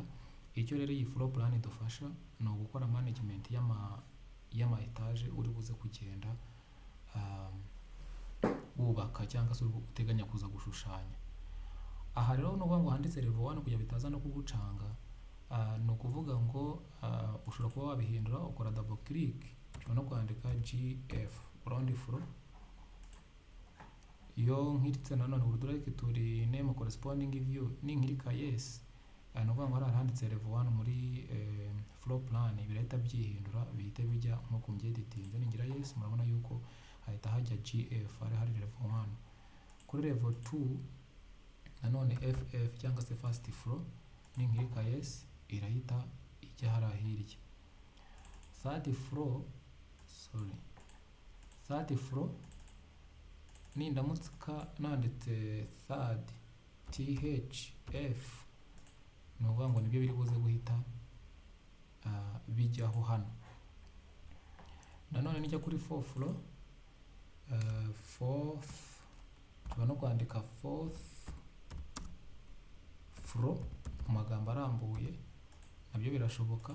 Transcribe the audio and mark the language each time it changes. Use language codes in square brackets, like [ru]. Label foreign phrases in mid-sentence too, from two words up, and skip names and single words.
[rw] Icyo rero iyi [en] floor plan [rw] idufasha ni ugukora management y'ama etage uri buze kugenda wubaka cyangwa se uteganya kuza gushushanya. Aha rero ni ukuvuga ngo handitse level 1 kugira bitaza no kugucanga. Ni ukuvuga ngo ushobora kuba wabihindura ukora [en] double click, [rw] ushobora no kwandika GF [en] ground floor. [rw] Iyo nkiritse nanone [en] would like to rename corresponding view, [rw] ninkirika yes, ni ukuvuga ngo hari handitse level 1 muri [en] floor plan, [rw] birahita byihindura bihite bijya nko mbyeditinze. Ningira yes, murabona yuko hahita hajya GF hari level 1. Kuri level 2 nanone FF cyangwa se [en] first floor, [rw] ninkirika yes irahita ijya hirya. [en] Third floor [rw] nindamutsika nanditse third THF, ni ukuvuga ngo nibyo biri buze guhita bijyaho hano. Nanone nijya kuri 4th floor, tuba no kwandika 4th floor mu magambo arambuye, nabyo birashoboka.